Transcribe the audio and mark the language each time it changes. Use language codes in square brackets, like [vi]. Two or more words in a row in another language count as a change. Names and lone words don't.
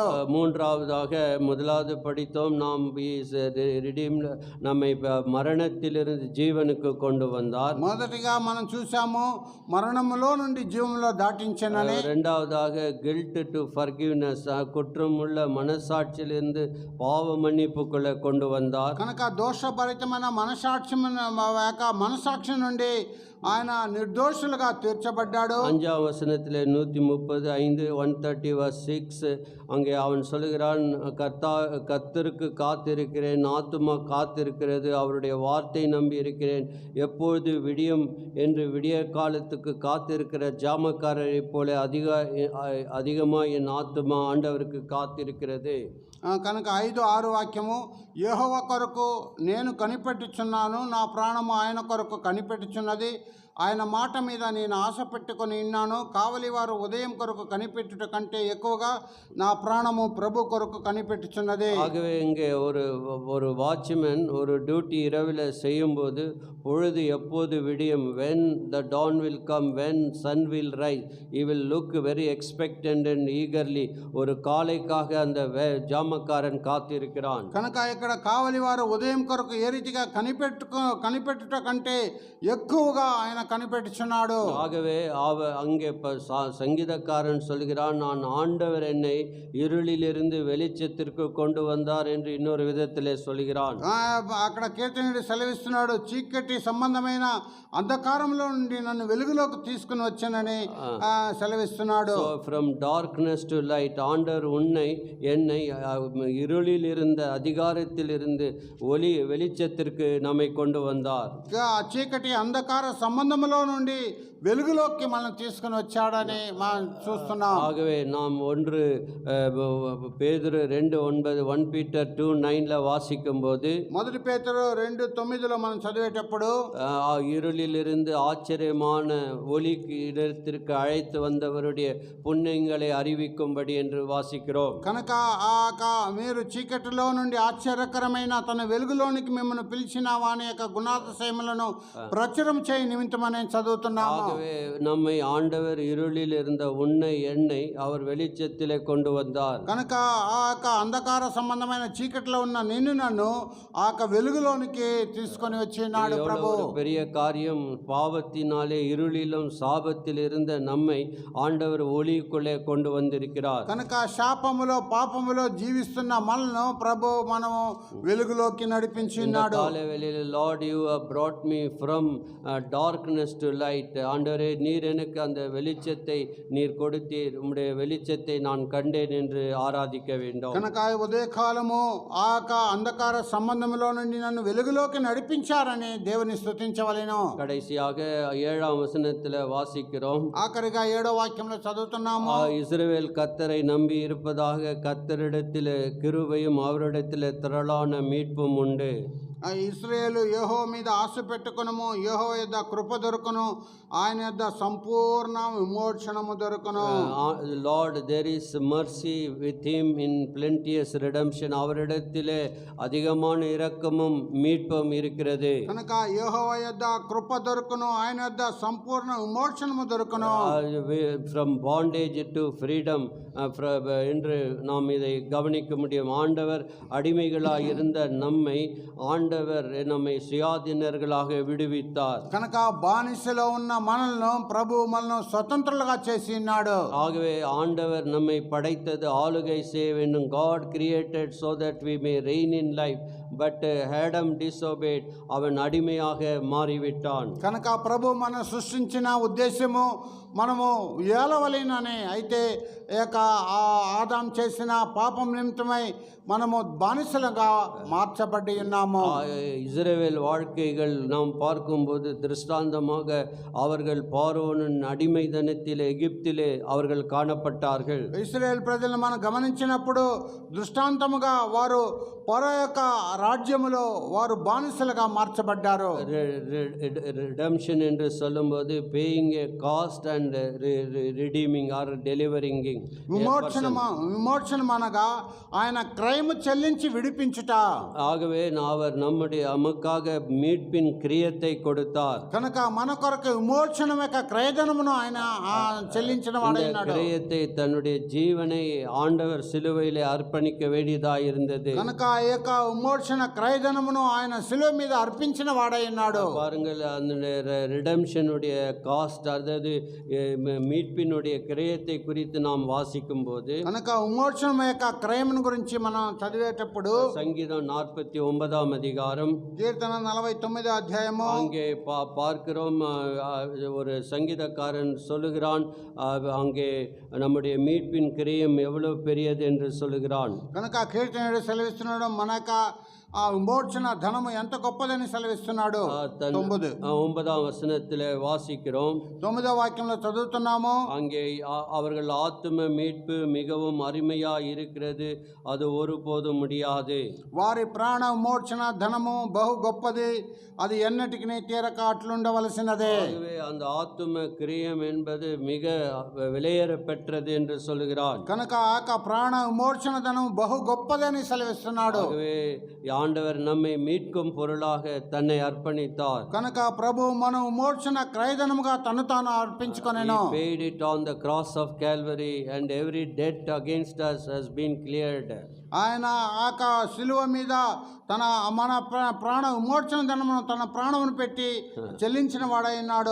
[ta] மூன்றாவதாக முதலாவது படித்தோம், நாம் நம்மை மரணத்திலிருந்து ஜீவனுக்கு கொண்டு வந்தார். [te] మొదటిగా మనం చూసాము మరణములో నుండి జీవములో దాటించనని. [ta] இரண்டாவதாக [en] guilt to forgiveness, [ta] குற்றமுள்ள మనసాட்சியிலிருந்து பாவ மன்னிப்புக்குள்ள கொண்டு வந்தார். [te] కనుక దోషభరితమైన మనసాక్షి నుండి ఆయన నిర్దోషులుగా తీర్చబడ్డాడు. [ta] 5వ வசனத்திலே 135 130:6 அங்கே அவன் சொல்கிறான், கர்த்தருக்கு காத்திருக்கிறேன், ஆத்துமா காத்திருக்கிறது, அவருடைய வார்த்தை நம்பி இருக்கிறேன், எப்பொழுது விடியும் என்று விடிய காலத்துக்கு காத்திருக்கிற ஜாமக்காரரை போல அதிகமாக என் ஆத்துமா ஆண்டவருக்கு காத்திருக்கிறது. [te] కనుక 5-6 వాక్యము, యెహోవా కొరకు నేను కనిపెట్టుచున్నాను, నా ప్రాణము ఆయన కొరకు కనిపెట్టుచున్నది, ఆయన మాట మీద నేను ఆశ పెట్టుకొని ఉన్నాను, కావలి వారు ఉదయం కొరకు కనిపెట్టుట కంటే ఎక్కువగా నా ప్రాణము ప్రభు కొరకు కనిపెట్టుచున్నది. [ta] ஆகவே இங்கே ஒரு வாட்ச்மேன் ஒரு டியூட்டி இரவில் செய்யும்போது பொழுது எப்போது விடியும், [en] when the dawn will come, when sun will rise, he will look very expectant and eagerly. [ta] ஒரு காலைக்காக அந்த ஜாமக்காரன் காத்திருக்கிறான். [te] కనుక ఇక్కడ కావలి వారు ఉదయం కొరకు ఏ రీతిగా కనిపెట్టుట కంటే ఎక్కువగా ఆయన కనిపెట్టుచున్నాడు. [ta] ஆகவே அங்கே சங்கீதக்காரன் சொல்கிறான், நான் ஆண்டவர் என்னை இருளிலிருந்து வெளிச்சத்திற்கு கொண்டு வந்தார் என்று இன்னொரு விதத்திலே சொல்கிறான். [te] అక్కడ కీర్తనీయుడు సెలవిస్తున్నాడు, చీకటి సంబంధమైన అంధకారంలో నుండి నన్ను వెలుగులోకి తీసుకుని వచ్చానని సెలవిస్తున్నాడు. [en] from darkness to light, [ta] ஆண்டவர் என்னை இருளில் இருந்த அதிகாரத்தில் இருந்து வெளிச்சத்திற்கு நம்மை கொண்டு வந்தார். [te] చీకటి అంధకార సంబంధములో నుండి వెలుగులోకి మనం తీసుకుని వచ్చాడని మనం చూస్తున్నాం. [ta] ஆகவே நாம் பேதுரு 2:9 1 பீட்டர் 2:9 வாசிக்கும் போது, [te] 1 பேதுரு 2:9 మనం చదివేటప్పుడు, [ta] இருளிலிருந்து ஆச்சரியமான ஒளிக்கு இடத்திற்கு அழைத்து வந்தவருடைய புண்ணியங்களை அறிவிக்கும்படி என்று வாசிக்கிறோம். [te] కనుక మీరు చీకటిలో నుండి ఆశ్చర్యకరమైన తన వెలుగులోనికి మిమ్మల్ని పిలిచిన వాని యొక్క గుణాతిశయములను ప్రచురం చేయ నిమిత్తమని చదువుతున్నాము. [ta] ஆகவே நம்மை ஆண்டவர் இருளில் இருந்த என்னை அவர் வெளிச்சத்திலே கொண்டு வந்தார். [te] కనుక అంధకార సంబంధమైన చీకటిలో ఉన్న నన్ను వెలుగులోనికి తీసుకొని వచ్చినాడు ప్రభు. [ta] பெரிய காரியம், பாவத்தினாலே இருளிலும் சாபத்தில் இருந்த நம்மை ஆண்டவர் ஒளிக்குள்ளே கொண்டு வந்திருக்கிறார். [te] కనుక శాపములో పాపములో జీవిస్తున్న మనల్ని ప్రభు మనము వెలుగులోకి నడిపించినాడు. [en] காலைவேளையில், Lord, you have brought me from dark darkness to light. [ta] ஆண்டவரே நீர் எனக்கு அந்த வெளிச்சத்தை நீர் கொடுத்தீர், உம்முடைய வெளிச்சத்தை நான் கண்டேன் என்று ஆராதிக்க வேண்டும். [te] కనుక ఈ ఉదయకాలము ఆ యొక్క అంధకార సంబంధంలో నుండి నన్ను వెలుగులోకి నడిపించారని దేవుని స్తుతించవలెను. [ta] கடைசியாக 7ஆம் வசனத்தில் வாசிக்கிறோம், [te] ఆఖరిగా 7వ వాక్యంలో చదువుతున్నాము. [ta] இஸ்ரவேல் கர்த்தரை நம்பி இருப்பதாக, கர்த்தரிடத்தில் கிருபையும் அவரிடத்தில் திரளான மீட்பும் உண்டு. [te] ఇశ్రాయేలు యెహోవా మీద ఆశ పెట్టుకొనుము, యెహోవా యొద్ద కృప దొరుకును, ఆయన యొద్ద సంపూర్ణ విమోచనము దొరుకును. [en] Lord there is mercy with him in plenteous redemption. [ta] அவரிடத்திலே அதிகமான இரக்கமும் மீட்பும் இருக்கிறது. [te] కనుక యెహోవా యొద్ద కృప దొరుకును, ఆయన యొద్ద సంపూర్ణ విమోచనము దొరుకును. [en] from bondage to freedom [ta] என்று நாம் இதை கவனிக்க முடியும். ஆண்டவர் அடிமைகளாக இருந்த நம்மை ஆண்டவர் நம்மை சுயாதீனர்களாக விடுவித்தார். [te] కనుక బానిసలో ఉన్న మనల్ని ప్రభు మనల్ని స్వతంత్రులుగా చేసి ఉన్నాడు. [ta] ஆகவே ஆண்டவர் நம்மை படைத்தது ஆளுகை செய்ய வேண்டும். [en] God created so that we may reign in life, but Adam disobeyed. [ta] அவன் அடிமையாக மாறிவிட்டான். [te] కనుక ప్రభు మనం సృష్టించిన ఉద్దేశము మనము ఏలవలేనని, అయితే ఆదాం చేసిన పాపం నిమిత్తమై మనము బానిసలుగా మార్చబడి ఉన్నాము. [ta] இஸ்ரவேல் வாழ்க்கைகள் நாம் பார்க்கும்போது திருஷ்டாந்தமாக அவர்கள் பார்வோனின் அடிமைதனத்திலே எகிப்திலே அவர்கள் காணப்பட்டார்கள். [te] ఇశ్రాయేల్ ప్రజలను మనం గమనించినప్పుడు దృష్టాంతముగా వారు ఫరో యొక్క రాజ్యములో వారు బానిసలుగా మార్చబడ్డారు. [en] ரிடம்ஷன் [ta] என்று சொல்லும்போது [en] paying a cost and redeeming or delivering. [te] విమోచనం అనగా ఆయన క్రయము చెల్లించి విడిపించుట. [ta] ஆகவே அவர் நம்முடைய நமக்காக மீட்பின் கிரியத்தை கொடுத்தார். [te] కనుక మన కొరకు విమోచనం యొక్క క్రయధనమును ఆయన చెల్లించిన వాడైనాడు. [ta] கிரியத்தை தன்னுடைய ஜீவனை ஆண்டவர் சிலுவையிலே அர்ப்பணிக்க வேண்டியதாக இருந்தது. [te] కనుక ఆ యొక్క విమోచన క్రయధనమును ఆయన సిలువ మీద అర్పించిన వాడైనాడు. [ta] பாருங்கள், அந்த [en] redemption's cost, [ta] அதாவது மீட்பினுடைய கிரயத்தை குறித்து நாம் வாசிக்கும் போது, [te] కనుక విమోచనం యొక్క క్రయమును గురించి మనం చదివేటప్పుడు [ta] சங்கீதம் 49ஆம் அதிகாரம், [te] కీర్తన 49వ అధ్యాయము [ta] அங்கே பார்க்கிறோம். ஒரு சங்கீதக்காரன் சொல்லுகிறான், அங்கே நம்முடைய மீட்பின் கிரயம் எவ்வளவு பெரியது என்று சொல்லுகிறான். [te] కనుక కీర్తనుడు సెలవిస్తున్నాడు, మన యొక్క ఆ విమోచన ధనము ఎంత గొప్పదని సెలవిస్తున్నాడు. [ta] 9ஆம் வசனத்தில் வாசிக்கிறோம். [te] 9వ వాక్యంలో చదువుతున్నాము, [ta] அங்கே அவர்கள் ஆத்தும மீட்பு மிகவும் அருமையா இருக்கிறது, அது ஒருபோதும் முடியாது. [te] వారి ప్రాణ విమోచన ధనము బహు గొప్పది, అది ఎన్నటికి తీరక అట్లుండవలసినదే. [ta] அந்த ஆத்தும கிரியம் என்பது மிக விலையேற பெற்றது என்று சொல்கிறான். [te] కనుక ఆ ప్రాణ విమోచన ధనము బహు గొప్పదని సెలవిస్తున్నాడు. [ta] ஆண்டவர் நம்மை மீட்கும் பொருளாக தன்னை அர்ப்பணித்தார். [te] కనుక ప్రభు మనం విమోచన క్రయధనముగా తను తాను అర్పించుకొనెను. [en] He paid it on the cross of Calvary, and every debt against us has been cleared. [te] ఆయన ఆక శిలువ మీద మన ప్రాణ విమోచన ధనమును తన ప్రాణమును పెట్టి చెల్లించిన వాడైనాడు.